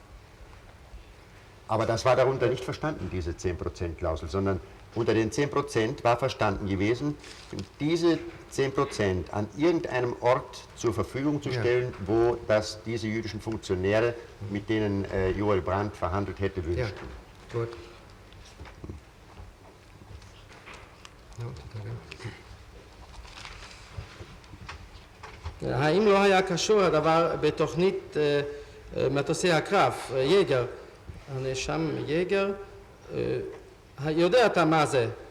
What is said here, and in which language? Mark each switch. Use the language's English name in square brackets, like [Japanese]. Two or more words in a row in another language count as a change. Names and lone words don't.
[German] Aber das war darunter nicht verstanden, diese 10%-Klausel, sondern unter den 10% war verstanden gewesen, diese 10% an irgendeinem Ort zur Verfügung zu stellen, wo diese jüdischen Funktionäre, mit denen Joel Brandt verhandelt hätte, wünschten. Ja, gut. [Hebrew] האם לא היה קשור הדבר בתוכנית מטוסי הקרב, יגר, הנאשם יגר, יודע אתה מה זה?